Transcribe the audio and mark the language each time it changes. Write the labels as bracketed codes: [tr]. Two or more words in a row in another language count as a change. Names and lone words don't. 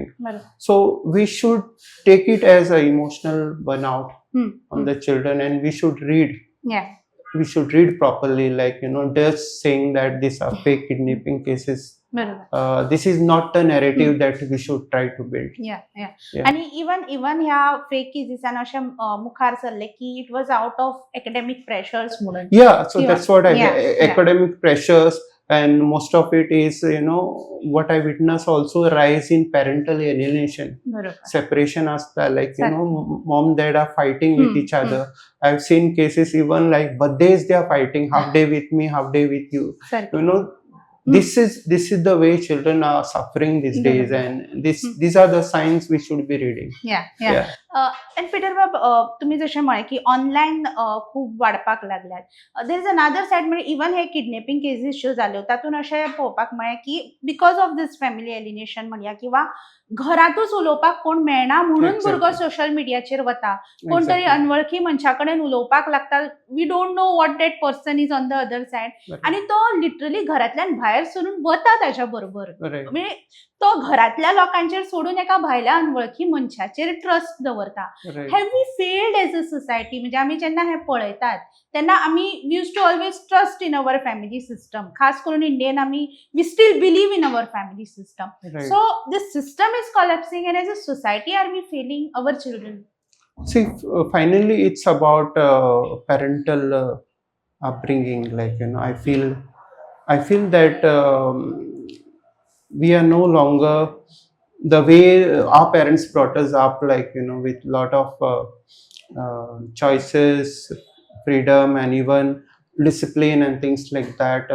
[en] So we should take it as an emotional burnout on the children, and we should read. We should read properly, like just saying that these are fake kidnapping cases. This is not the narrative that we should try to build. [kok] आणि इवन ह्या फेक केसीसान अशें मुखार सरले की [en] it was out of academic pressures [kok] म्हणून. [en] So that's what academic pressures. and most of it is, what I witness also, rise in parental alienation, [kok] बरोबर. [en] separation असता, like Exactly. mom dad are fighting with each other. I've seen cases even like birthdays they are fighting, half day with me, half day with you. Exactly. This is the way children are suffering these days, [kok] बरोबर. [en] and these are the signs we should be reading. yeah and [kok] पीटर बाब, तुम्ही जसे म्हणे की ऑनलाईन खूप वाडपाक लागल्यात. [en] there is another side, [kok] म्हणजे इवन हे [en] kidnapping cases [kok] ज्यो जाल्यो तातूंत अशें पळोवपाक मेळ्ळें की [en] because of this family alienation [kok] म्हणया किंवा घरातूच उलोवपाक कोण मेळना म्हणून [en] Exactly. [kok] भुरगो सोशल मिडियाचेर वता, कोणतरी [en] Exactly. [kok] अनवळखी मनशा कडेन उलोवपाक लागता, [en] we don't know what that person is on the other side, Right. [kok] आणि तो लिटरली घरांतल्यान भायर सरून वता ताच्या बरोबर. [en] Right. [kok] म्हणजे तो घरातल्या लोकांचेर सोडून एका भायल्या अनवळखी मनशाचेर ट्रस्ट दवरता. [en] Right. have we failed as a society? [kok] म्हणजे आमी जेन्ना हे पळयतात तेन्ना आमी [en] we used to always trust in our family system, [kok] खास करून [en] इंडियन आमी we still believe in our family system. Right. so this system is collapsing, and as a society are we failing our children? See, finally, it's about parental upbringing. Like, I feel that we are no longer the way our parents brought us up, like, with lot of choices, freedom, and even discipline and things like that.